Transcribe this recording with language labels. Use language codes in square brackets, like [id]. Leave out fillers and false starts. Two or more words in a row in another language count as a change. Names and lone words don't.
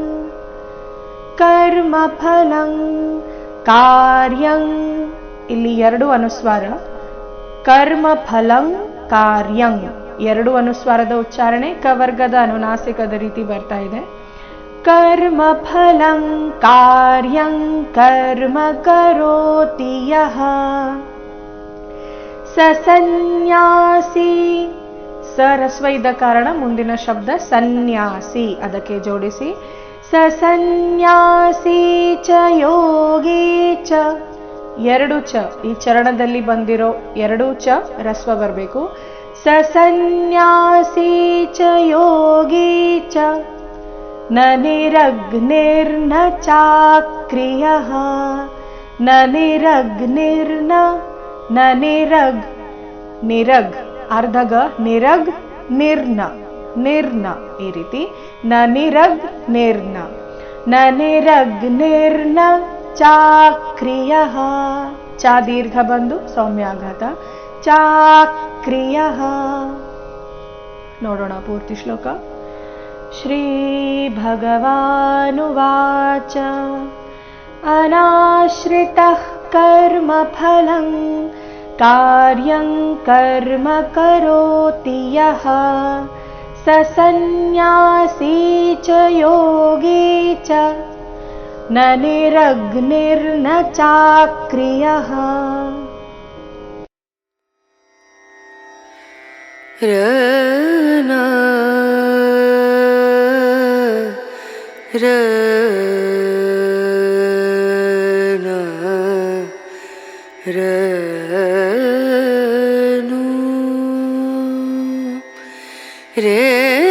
[sa] ಕರ್ಮಫಲಂ ಕಾರ್ಯಂ [kn] ಇಲ್ಲಿ ಎರಡು ಅನುಸ್ವಾರ. [sa] ಕರ್ಮಫಲಂ ಕಾರ್ಯಂ [kn] ಎರಡು ಅನುಸ್ವಾರದ ಉಚ್ಚಾರಣೆ ಕವರ್ಗದ ಅನುನಾಸಿಕದ ರೀತಿ ಬರ್ತಾ ಇದೆ. [sa] ಕರ್ಮಫಲಂ ಕಾರ್ಯಂ ಕರ್ಮ ಕರೋತಿ ಯಃ ಸ ಸನ್ಯಾಸಿ. [kn] ಸ ರಸ್ವ ಇದ್ದ ಕಾರಣ ಮುಂದಿನ ಶಬ್ದ ಸನ್ಯಾಸಿ, ಅದಕ್ಕೆ ಜೋಡಿಸಿ [sa] ಸ ಸನ್ಯಾಸಿ ಚ ಯೋಗಿ ಚ. [kn] ಎರಡು ಚ ಈ ಚರಣದಲ್ಲಿ ಬಂದಿರೋ ಎರಡು ಚ ರಸ್ವ ಬರಬೇಕು. [sa] ಸ ಸನ್ಯಾಸಿ ಚ ಯೋಗಿ ಚ ನ ನಿರಗ್ನಿರ್ನ ಚಾಕ್ರಿಯಃ. ನ ನಿರಗ್ನಿರ್ನ ನ ನಿರಗ್ ನಿರಗ್ ಅರ್ಧಗ ನಿರಗ್ ನಿರ್ನ ನಿರ್ನ ಈ ರೀತಿ ನ ನಿರಗ್ ನಿರ್ನ ನ ನಿರಗ್ನಿರ್ನ ಚಾಕ್ರಿಯಃ. [kn] ಚಾ ದೀರ್ಘ ಬಂದು ಸೌಮ್ಯಾಘಾತ ಚಾಕ್ರಿಯಃ. ನೋಡೋಣ ಪೂರ್ತಿ ಶ್ಲೋಕ. [sa] ಶ್ರೀ ಭಗವಾನುವಾಚ ಅನಾಶ್ರಿತಃ ಕರ್ಮಫಲಂ ಕಾರ್ಯಂ ಕರ್ಮ ಕರೋತಿ ಯಃ ಸ ಸನ್ಯಾಸಿ ಚ ಯೋಗಿ ಚ ನ ನಿರಗ್ನಿರ್ನ ಚಾಕ್ರಿಯಃ. ರನ ರನ ರನು ರೇ